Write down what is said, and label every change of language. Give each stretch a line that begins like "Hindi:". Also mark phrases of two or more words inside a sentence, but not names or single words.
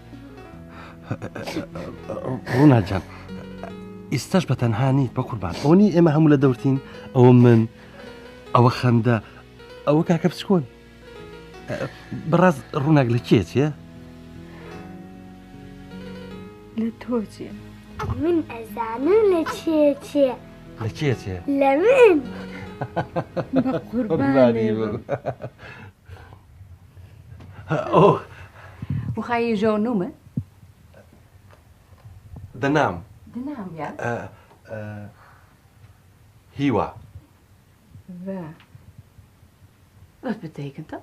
Central Kurdish: ڕوونا جان ئێستاش بە تەنها نیت بە قوربان ئەوە نی ئێمە هەموو لە دەورتین ئەوە من ئەوە خەندە ئەوە کاکە بچکۆن بەڕاست ڕووناک لە کێ چیە؟ لە تۆ چیە؟ من ئەزانم لە چێ لە کێ چێ؟ لە من بە قوربانی
Dutch: Oh. Hoe ga je je zoon noemen? De naam? De naam, ja. Hiwa. Waar? Wat betekent dat?